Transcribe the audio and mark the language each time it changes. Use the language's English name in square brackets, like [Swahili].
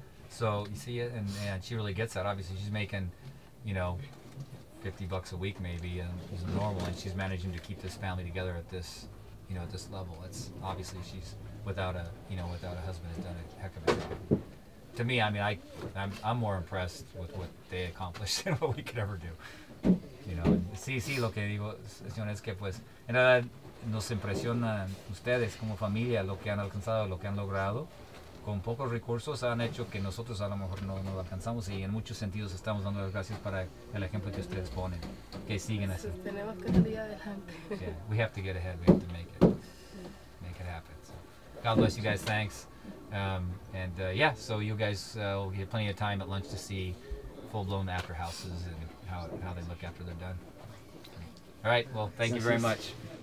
[English] So you see it, and she really gets that. Obviously, she's making, you know, $50 a week maybe, and is normal, and she's managing to keep this family together at this, you know, at this level. It's obviously she's without a husband has done a heck of a job. to me, I mean, I'm more impressed with what they accomplished than what we could ever do. You know, [Spanish] sí, lo que digo, señor, es que pues, en realidad nos impresiona ustedes como familia lo que han alcanzado, lo que han logrado. Con pocos recursos han hecho que nosotros a lo mejor no lo alcanzamos y en muchos sentidos estamos dando las gracias para el ejemplo que ustedes ponen, que siguen así. Tenemos que salir adelante. [English] Yeah, we have to get ahead. We have to make it happen. So, God bless you guys. Thanks. Yeah, so you guys will get plenty of time at lunch to see full-blown after houses and how they look after they're done. All right. Well, thank you very much.